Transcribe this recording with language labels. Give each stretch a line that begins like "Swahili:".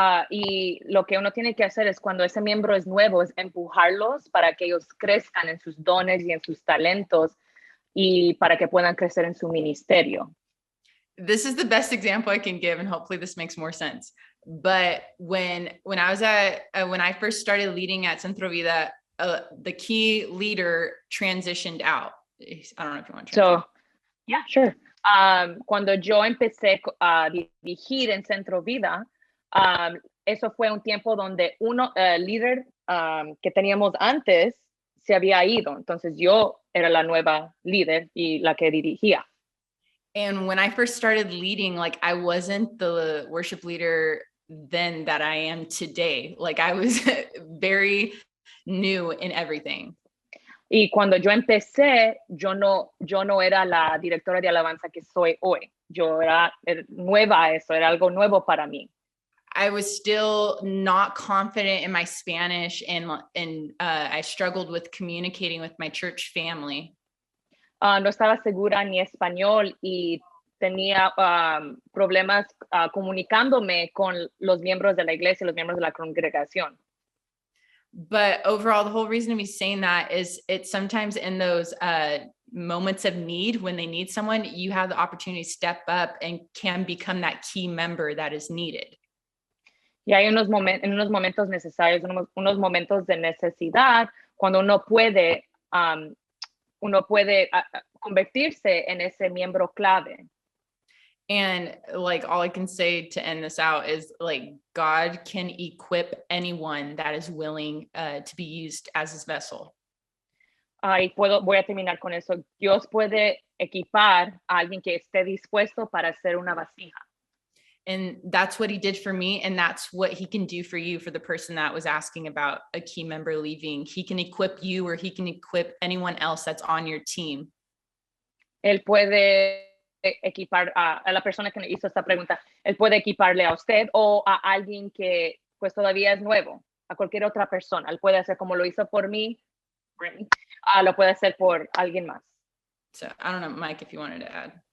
Spanish: Y lo que uno tiene que hacer es cuando ese miembro es nuevo, es empujarlos para que ellos crezcan en sus dones y en sus talentos y para que puedan crecer en su ministerio.
English: This is the best example I can give, and hopefully this makes more sense. But when I first started leading at Centro Vida, the key leader transitioned out. I don't know if you want to translate. So, yeah, sure.
Spanish: Cuando yo empecé a dirigir en Centro Vida, eso fue un tiempo donde líder que teníamos antes se había ido. Entonces yo era la nueva líder y la que dirigía.
English: And when I first started leading, like I wasn't the worship leader then that I am today. Like I was very new in everything.
Spanish: Y cuando yo empecé, yo no era la directora de alabanza que soy hoy. Yo era nueva a eso, era algo nuevo para mí.
English: I was still not confident in my Spanish, and I struggled with communicating with my church family.
Spanish: No estaba segura ni español y tenía problemas comunicándome con los miembros de la iglesia, los miembros de la congregación.
English: But overall, the whole reason of me saying that is it's sometimes in those moments of need, when they need someone, you have the opportunity to step up and can become that key member that is needed.
Spanish: Y hay unos momentos necesarios, unos momentos de necesidad, cuando uno puede uno puede convertirse en ese miembro clave.
English: And like, all I can say to end this out is like, God can equip anyone that is willing to be used as his vessel.
Spanish: Y voy a terminar con eso. Dios puede equipar a alguien que esté dispuesto para ser una vasija.
English: And that's what he did for me. And that's what he can do for you, for the person that was asking about a key member leaving. He can equip you, or he can equip anyone else that's on your team.
Spanish: Él puede equipar a la persona que me hizo esta pregunta. Él puede equiparle a usted o a alguien que pues todavía es nuevo, a cualquier otra persona. Él puede hacer como lo hizo por mí, Brittany. Lo puede hacer por alguien más.
English: So I don't know, Mike, if you wanted to add.